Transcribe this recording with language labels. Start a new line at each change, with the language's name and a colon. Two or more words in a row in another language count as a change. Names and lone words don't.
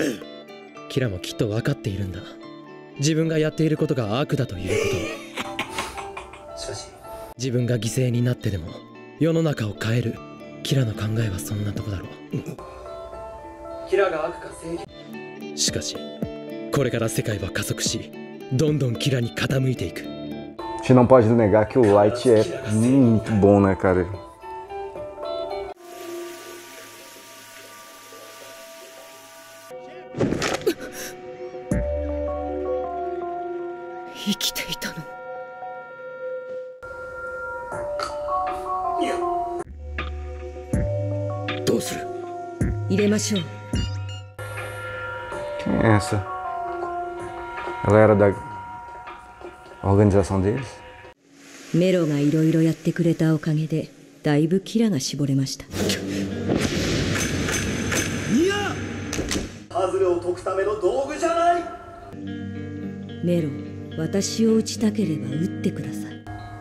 Japanese: キラもきっと分かっているんだ。自分がやっていることが悪だということを。しかし自分が犠牲になってでも世の中を変える。キラの考えはそんなとこだろう。キラが悪か正義。しかしこれから世界は加速しどんどんキラに傾いていく。
Portuguese: A gente não pode negar que o Light é muito bom, né, cara?
Japanese: 生きていたの。どうする？入れましょう。
Portuguese: Quem é essa? Ela era da organização deles?
Japanese: メロがいろいろやってくれたおかげでだいぶキラが絞れました。いや、パズルを解くための道具じゃない。メロ、私を撃ちたければ撃ってください。